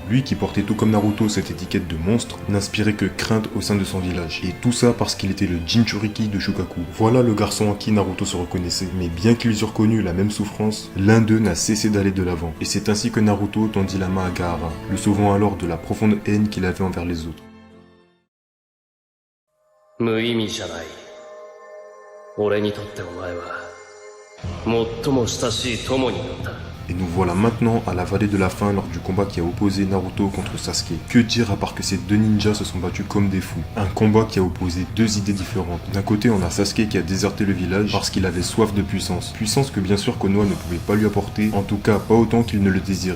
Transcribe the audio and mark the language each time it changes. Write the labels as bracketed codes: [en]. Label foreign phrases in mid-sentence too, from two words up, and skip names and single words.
[fr] Lui qui portait tout comme Naruto cette étiquette de monstre, n'inspirait que crainte au sein de son village. Et tout ça parce qu'il était le Jinchuriki de Shukaku. Voilà le garçon en qui Naruto se reconnaissait. Mais bien qu'ils eurent connu la même souffrance, l'un d'eux n'a cessé d'aller de l'avant. Et c'est ainsi que Naruto tendit la main à Gaara, le sauvant alors de la profonde haine qu'il avait envers les autres. [ja] 無意味じゃない。俺にとってお前は最も親しい友になった。 [fr] Et nous voilà maintenant à la vallée de la fin lors du combat qui a opposé Naruto contre Sasuke. Que dire à part que ces deux ninjas se sont battus comme des fous. Un combat qui a opposé deux idées différentes. D'un côté on a Sasuke qui a déserté le village parce qu'il avait soif de puissance. Puissance que bien sûr Konoha ne pouvait pas lui apporter, en tout cas pas autant qu'il ne le désirait.